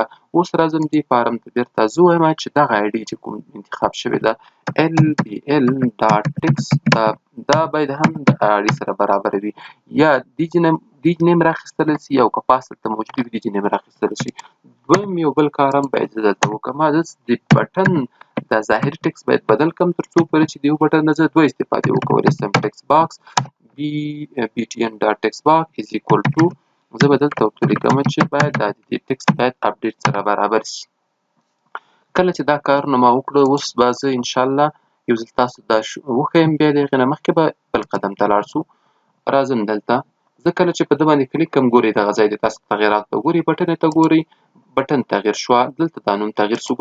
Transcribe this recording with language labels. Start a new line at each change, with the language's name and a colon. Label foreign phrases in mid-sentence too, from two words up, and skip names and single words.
Pashto: اوس راځم دې فارم ته بیرته زه وایم چې دغه آی ډي چې کوم انتخاب شوې ده LPL.text دا باید هم د آی ډي سره برابر وي، یا دې جینۍ هم راخیستلی سي او که پاس دلته موجود وي دې جینۍ هم راخیستلی شي. دویم یو بل کار هم باید زه دلته وکړم، زه د بټن دا ظاهري ټکس باید بدل کړم تر څو پورې چې د یو بټن نه زه دوه استفادې وکولی سم.
English: text box btn.textbox is equal to
Pashto: زه به دلته ورته لیکم چې باید دا د دې ټکس باید اپډیټ سره برابر شي. کله چې دا کارونه ما وکړه اوس به زه انشاءالله یو ځل تاسو دا وښیم، بیا د هغې نه مخکې به بل قدم ته لاړ شو. راځم دلته زه کله چې په ده باندې کلیک کوم ګورئ دغه ځای دی، تاسو تغیرات ته ګورئ، بټن ته ګورئ، بټن تغیر شوه، دلته دا نوم تغیر شو.